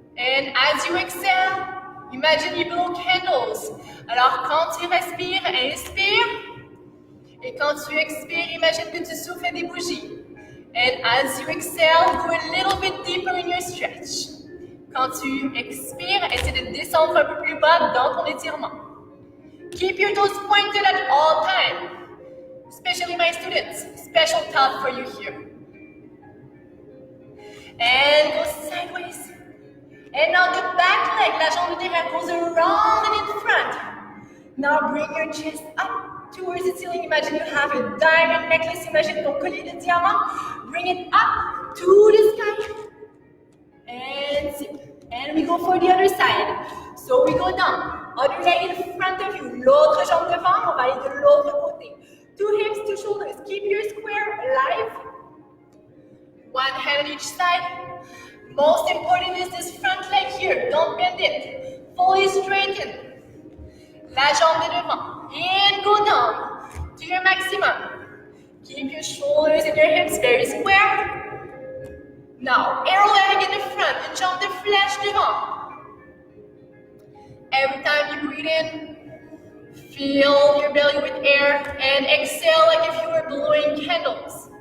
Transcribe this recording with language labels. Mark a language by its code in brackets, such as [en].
[en] And as you exhale, imagine you blow candles. [fr] Alors quand tu respires, inspire. Et quand tu expires, imagine que tu souffles des bougies. [en] And as you exhale, go a little bit deeper in your stretch. [fr] Quand tu expires, essaie de descendre un peu plus bas dans ton étirement. [en] Keep your toes pointed at all times. Especially my students, special thought for you here. And go sideways. And now the back leg, [fr] la jambe derrière [en] goes around and in front. Now bring your chest up towards the ceiling. Imagine you have a diamond necklace. [fr] Imagine ton collier de diamant. [en] Bring it up to the sky. And zip. And we go for the other side. So we go down. Other leg in front of you. [fr] L'autre jambe devant. On va aller de l'autre côté. [en] 2 hips, 2 shoulders. Keep your square alive. One hand on each side. Most important is this front leg here. Don't bend it. Fully straighten. [fr] La jambe de devant. [en] And go down to your maximum. Keep your shoulders and your hips very square. Now, arrow leg in the front. [fr] Une jambe de flèche devant. [en] Every time you breathe in, fill your belly with air and exhale like if you were blowing candles.